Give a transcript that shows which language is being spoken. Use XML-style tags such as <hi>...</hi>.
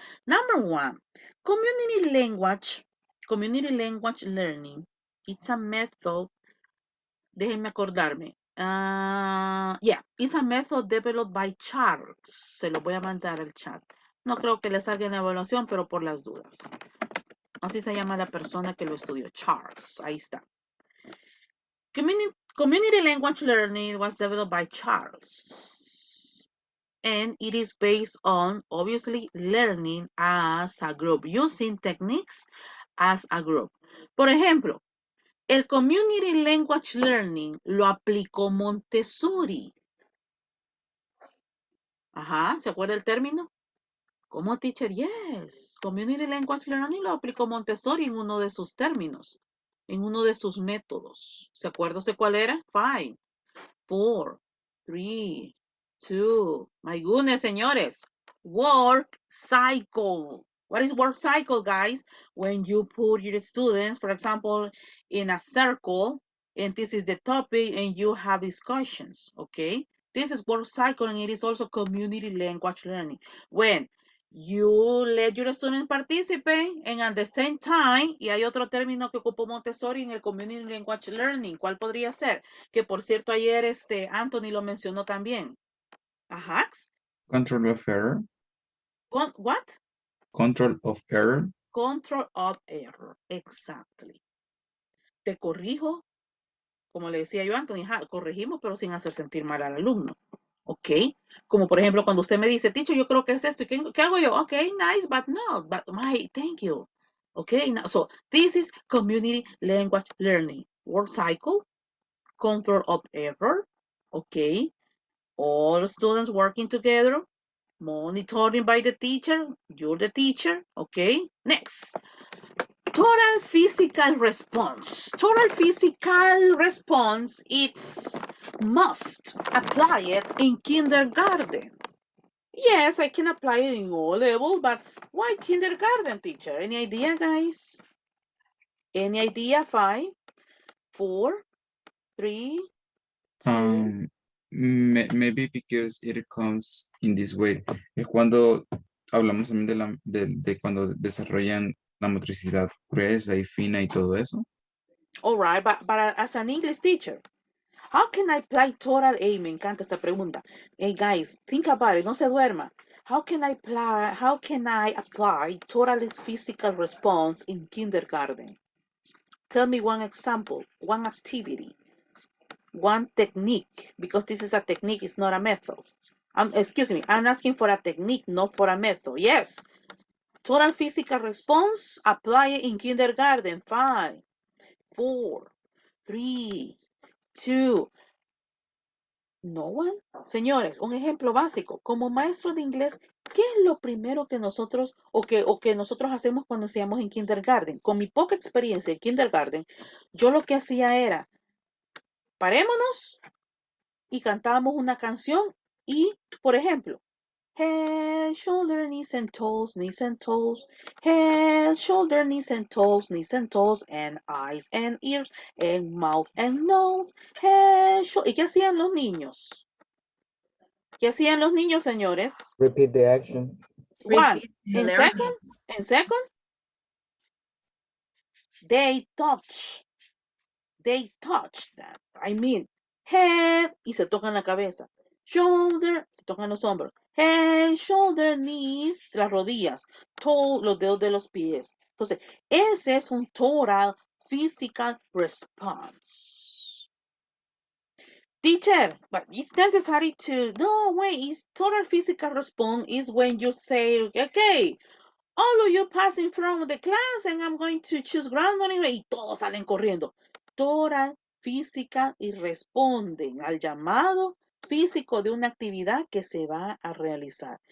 <en>Number 1, community language learning. It's a method.</en> <es>Déjenme acordarme.</es> <en>Yeah, it's a method developed by Charles.</en> <es>Se lo voy a mandar al chat. No creo que le salga en la evaluación, pero por las dudas. Así se llama la persona que lo estudió, Charles. Ahí está.</es> <en>Community language learning was developed by Charles. And it is based on, obviously, learning as a group, using techniques as a group.</en> <es>Por ejemplo, el community language learning lo aplicó Montessori. Ajá, ¿se acuerda el término? ¿Cómo, teacher? Yes. Community language learning lo aplicó Montessori en uno de sus términos, en uno de sus métodos. ¿Se acuerda usted cuál era?</es> <en>5, 4, 3, 2. My goodness, señores. Work cycle. What is work cycle, guys? When you put your students, for example, in a circle, and this is the topic, and you have discussions, okay? This is work cycle, and it is also community language learning. When you let your students participate, and at the same time,</en> <es>y hay otro término que ocupó Montessori en el community language learning, ¿cuál podría ser? Que por cierto ayer Anthony lo mencionó también. Ajá.</es> <en>Control of error. What? Control of error. Control of error. Exactly.</en> <es>Te corrijo, como le decía yo a Anthony, corregimos pero sin hacer sentir mal al alumno. ¿Ok? Como por ejemplo cuando usted me dice, teacher, yo creo que es esto. ¿Qué hago yo?</es> <en>Ok, nice, but no. But my, thank you. Okay, now, so this is community language learning. Word cycle, control of error. Okay, all students working together, monitoring by the teacher, you're the teacher, okay? Next, total physical response. Total physical response, it's must apply it in kindergarten. Yes, I can apply it in all levels, but why kindergarten, teacher? Any idea, guys? Any idea? 5, 4, 3, 2. Maybe because it comes in this way.</en> <es>Es cuando hablamos también de cuando desarrollan la motricidad gruesa y fina y todo eso.</es> <en>All right, but as an English teacher, how can I apply total A?</en> <es>Me encanta esta pregunta.</es> <en>Hey guys, think about it,</en> <es>no se duerma.</es> <en>How can I apply total physical response in kindergarten? Tell me one example, one activity, one technique, because this is a technique, it's not a method. Excuse me, I'm asking for a technique, not for a method. Yes. Total physical response, apply it in kindergarten. 5, 4, 3, 2. No one.</en> <es>Señores, un ejemplo básico. Como maestro de inglés, ¿qué es lo primero que nosotros o que nosotros hacemos cuando estamos en kindergarten? Con mi poca experiencia en kindergarten, yo lo que hacía era, parémonos y cantábamos una canción y, por ejemplo,</es> <en>head, shoulder, knees and toes,</en> <es>knees and toes.</es> <en>Head, shoulder, knees and toes, knees and toes, and eyes and ears, and mouth and nose.</en> <es>Head, ¿Y qué hacían los niños? ¿Qué hacían los niños, señores?</es> <en>Repeat the action. One. Repeat the En learning. second. En second. They touch. They touch that. I mean, head</en> <es>y se tocan la cabeza. Shoulder, se tocan los hombros. Head, shoulder, knees, las rodillas. Toe, los dedos de los pies. Entonces, ese es un total physical response.</es> <en>Teacher, but it's necessary to, no way, it's total physical response is when you say, okay, all of you passing from the class and I'm going to choose ground anyway,</en> <es>y todos salen corriendo. Total física y responden al llamado físico de una actividad que se va a realizar.</es>